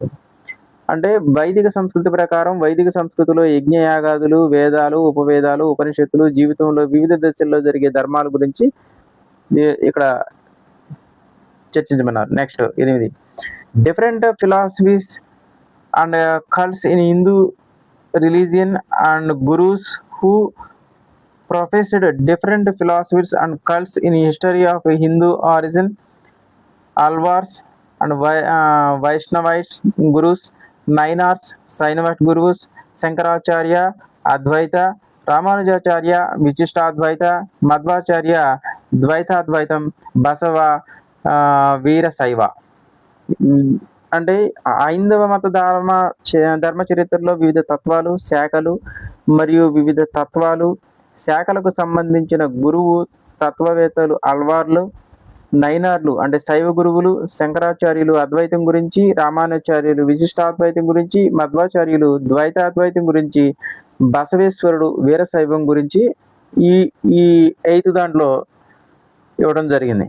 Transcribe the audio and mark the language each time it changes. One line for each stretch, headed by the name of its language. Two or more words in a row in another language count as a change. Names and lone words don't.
Telugu: అంటే వైదిక సంస్కృతి ప్రకారం వైదిక సంస్కృతిలో యజ్ఞయాగాదులు, వేదాలు, ఉపవేదాలు, ఉపనిషత్తులు జీవితంలో వివిధ దశల్లో జరిగే ధర్మాల గురించి ఇక్కడ చర్చించమన్నారు.
English: next 8 different philosophies and cults in Hindu religion and gurus who professed different philosophies and cults in history of Hindu origin, Alvars and Vaishnavites gurus, Nainars, Sainavite gurus, Shankaracharya, Advaita, Ramanujacharya, Vichistadvaita, Madhvacharya, Dvaitadvaitam, Basava, Veera Saiva.
Telugu: అంటే ఐందవ మత ధర్మ చరిత్రలో వివిధ తత్వాలు, శాఖలు మరియు వివిధ తత్వాలు, శాఖలకు సంబంధించిన గురువు తత్వవేత్తలు అల్వార్లు, నైనార్లు అంటే శైవ గురువులు, శంకరాచార్యులు అద్వైతం గురించి, రామానుచార్యులు విశిష్టాద్వైతం గురించి, మధ్వాచార్యులు ద్వైతాద్వైతం గురించి, బసవేశ్వరుడు వీరశైవం గురించి ఈ 8th దాంట్లో ఇవ్వడం జరిగింది.